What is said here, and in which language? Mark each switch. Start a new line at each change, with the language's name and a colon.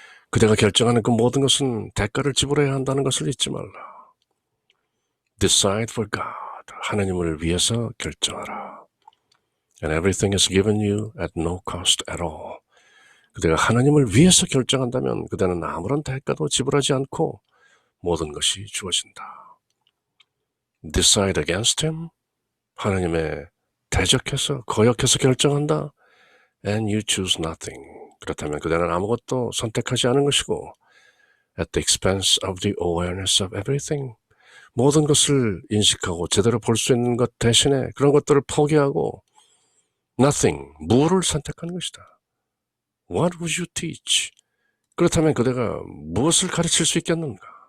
Korean: 그대가 결정하는 그 모든 것은 대가를 지불해야 한다는 것을 잊지 말라.
English: Decide for God,
Korean: 하나님을 위해서 결정하라.
English: And everything is given you at no cost at all.
Korean: 그대가 하나님을 위해서 결정한다면 그대는 아무런 대가도 지불하지 않고 모든 것이 주어진다.
English: Decide against him,
Korean: 하나님의 대적해서 거역해서 결정한다.
English: And you choose nothing.
Korean: 그렇다면 그대는 아무것도 선택하지 않은 것이고
English: at the expense of the awareness of everything.
Korean: 모든 것을 인식하고 제대로 볼 수 있는 것 대신에 그런 것들을 포기하고 nothing, 무를 선택하는 것이다.
English: What would you teach?
Korean: 그렇다면 그대가 무엇을 가르칠 수 있겠는가?